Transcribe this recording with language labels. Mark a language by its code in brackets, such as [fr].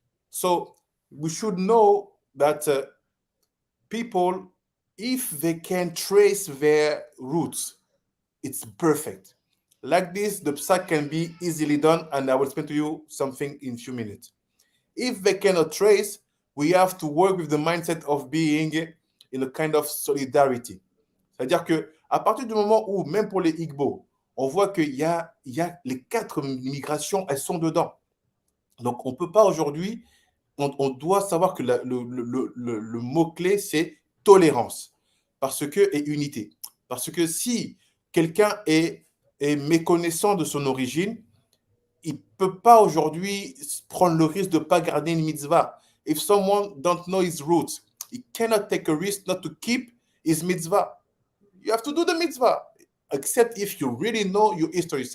[en] So we should know that people, if they can trace their roots, it's perfect. Like this, the psak can be easily done, and I will explain to you something in a few minutes. If they cannot trace, we have to work with the mindset of being in a kind of solidarity. [fr] C'est-à-dire que à partir du moment où, même pour les Igbo, on voit qu'il y a les 4 migrations, elles sont dedans. Donc, on ne peut pas aujourd'hui, on doit savoir que le mot-clé, c'est tolérance et unité. Parce que si quelqu'un est méconnaissant de son origine, il ne peut pas aujourd'hui prendre le risque de ne pas garder une mitzvah. [en] If someone don't know his roots, he cannot take a risk not to keep his mitzvah. You have to do the mitzvah, except if you really know your history.